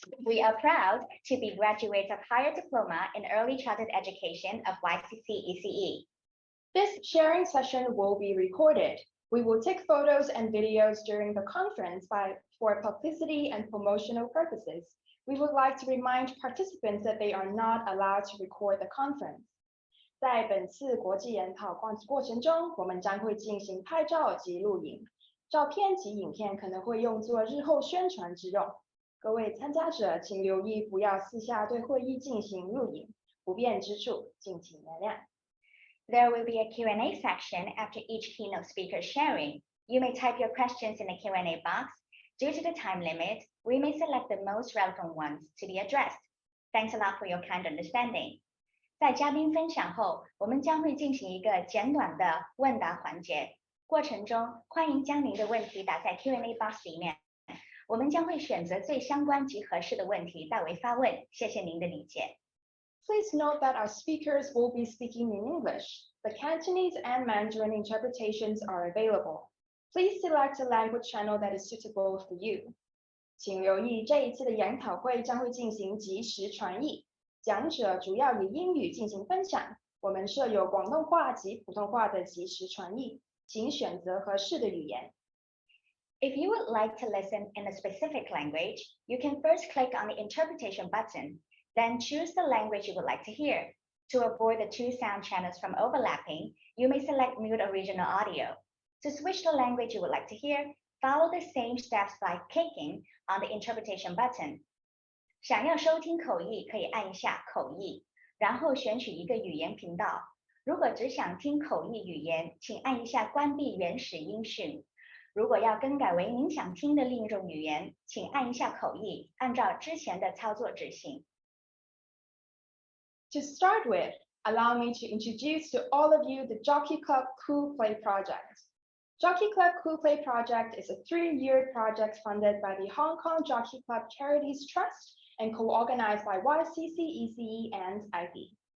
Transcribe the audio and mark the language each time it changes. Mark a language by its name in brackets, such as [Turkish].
[English] We are proud to be graduates of Higher Diploma in Early Childhood Education of YCC ECE. This sharing session will be recorded. We will take photos and videos during the conference for publicity and promotional purposes. We would like to remind participants that they are not allowed to record the conference. [Chinese] 在本次国际研讨过程中，我们将会进行拍照及录影，照片及影片可能会用作日后宣传之用。各位参加者请留意，不要私下对会议进行录影，不便之处敬请原谅。 [English] There will be a Q&A section after each keynote speaker sharing. You may type your questions in the Q&A box. Due to the time limit, we may select the most relevant ones to be addressed. Thanks a lot for your kind understanding. [Chinese] 在嘉宾分享后，我们将会进行一个简短的问答环节。过程中，欢迎将您的问题打在 Q&A box 里面。我们将会选择最相关及合适的问题代为发问。谢谢您的理解。 [English] Please note that our speakers will be speaking in English. The Cantonese and Mandarin interpretations are available. Please select a language channel that is suitable for you. [Chinese] 请留意，这一次的研讨会将会进行即时传译，讲者主要以英语进行分享。我们设有广东话及普通话的即时传译，请选择合适的语言。 [English] If you would like to listen in a specific language, you can first click on the interpretation button. Then choose the language you would like to hear. To avoid the two sound channels from overlapping, you may select mute original audio. To switch the language you would like to hear, follow the same steps by clicking on the interpretation button. [Chinese] 想要收听口译，可以按一下口译，然后选取一个语言频道。如果只想听口译语言，请按一下关闭原始音讯。如果要更改为您想听的另一种语言，请按一下口译，按照之前的操作执行。 [English] To start with, allow me to introduce to all of you the Jockey Club CoolPlay project. Jockey Club CoolPlay project is a 3-year project funded by the Hong Kong Jockey Club Charities Trust and co-organized by YCC ECE and IB.